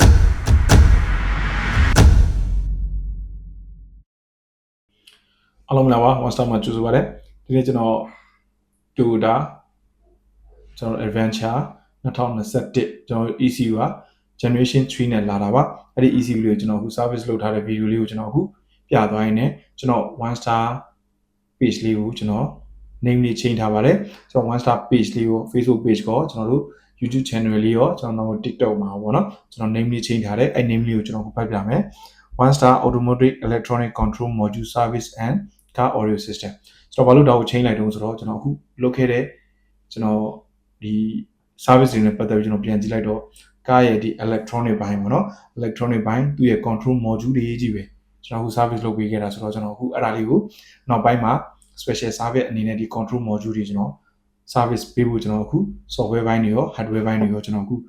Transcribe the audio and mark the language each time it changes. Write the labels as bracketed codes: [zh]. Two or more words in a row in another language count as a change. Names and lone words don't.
[my] အားလုံးမင်္ဂလာပါ one star မှာကြိုဆိုပါရစေဒီနေ့ကျွန်တော် Toyota ကျွန်တော် Adventure 2021ကျွန်တော် ECU က generation 3နဲ့လာတာပါအဲ့ဒီ ECU လေးကိုကျွန်တော်အခု service လုပ်ထားတဲ့ video လေးကိုကျွန်တော်အခုပြသွားရင်းနဲ့ကျွန်တော် one star page လေးကိုကျွန်တော် name လေး change ထားပါတယ်ကျွန်တော် one star page လေးကို Facebook page ကိုကျွန်တော်တို့ YouTube channel လေးရောကျွန်တော်တို့ TikTok မှာပေါ့ နော်ကျွန်တော် name လေး change ထားတယ်အဲ့ name လေးကိုကျွန်တော်ဖတ်ပြမယ် [en] one star automatic electronic control module service and car audio system [my] ကျွန်တော်ဘာလို့ဒါကို change လိုက်တုံးဆိုတော့ကျွန်တော်အခုလုပ်ခဲ့တဲ့ကျွန်တော်ဒီ service တွေနဲ့ပတ်သက်ပြီးကျွန်တော်ပြန်ကြည့်လိုက်တော့ကားရဲ့ဒီ electronic ဘိုင်းပေါ့နော် electronic ဘို င်းသူ့ရဲ့ [en] control module [my] တွေကြီးပဲကျွန်တော်အခု service လုပ်ပေးခဲ့တာဆိုတော့ကျွန်တော်အခုအဲ့ဒါလေးကိုနောက်ပိုင်းမှာ [en] special service [my] အနေနဲ့ဒီ [en] control module [my] တွေကျွန်တော် service ပေးဖို့ကျွန်တော်အခု software ဘိုင်းတွေရော hardware ဘိုင်းတွေရောကျွန်တော်အခု